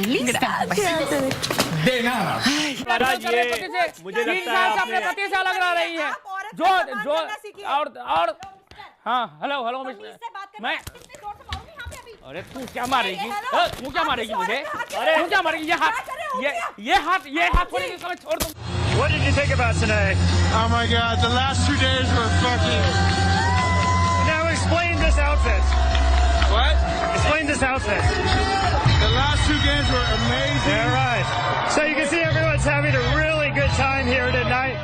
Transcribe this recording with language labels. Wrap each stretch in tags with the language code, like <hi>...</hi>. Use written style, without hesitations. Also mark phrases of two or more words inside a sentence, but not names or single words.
<es>¿Lista? De nada.</es> <hi>मुझे लगता है अपने पति से अलग रह रही है जो और हाँ हेलो मैं अरे तू क्या मारेगी मुझे अरे तू क्या मारेगी ये हाथ थोड़ी समय छोड़ दो.</hi> <en>What did you think about today? Oh my God, the last 2 days were fucking. Now explain this outfit. What? Explain this outfit. The last 2 games were amazing. All right. So you can see everyone's having a really good time here tonight.</en>